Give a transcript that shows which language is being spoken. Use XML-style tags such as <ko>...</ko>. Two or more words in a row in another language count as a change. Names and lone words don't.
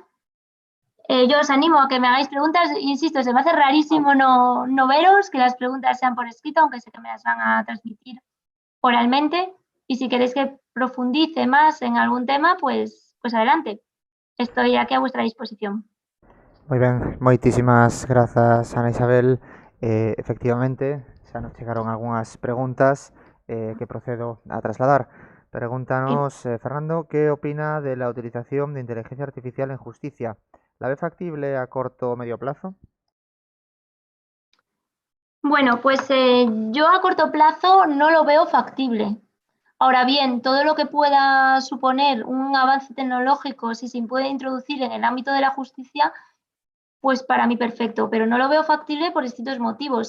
<es>Yo os animo a que me hagáis preguntas. Insisto, se me hace rarísimo no veros, que las preguntas sean por escrito, aunque sé que me las van a transmitir oralmente. Y si queréis que profundice más en algún tema, pues adelante. Estoy aquí a vuestra disposición.</es> <gl>Moi ben, moitísimas grazas, Ana Isabel. Efectivamente, xa nos chegaron algunhas preguntas que procedo a trasladar. Pregúntanos, Fernando,</gl> <es>¿qué opina de la utilización de inteligencia artificial en justicia? ¿La ve factible a corto o medio plazo? Bueno, pues yo a corto plazo no lo veo factible. Ahora bien, todo lo que pueda suponer un avance tecnológico, si se puede introducir en el ámbito de la justicia, pues para mí perfecto, pero no lo veo factible por distintos motivos.</es>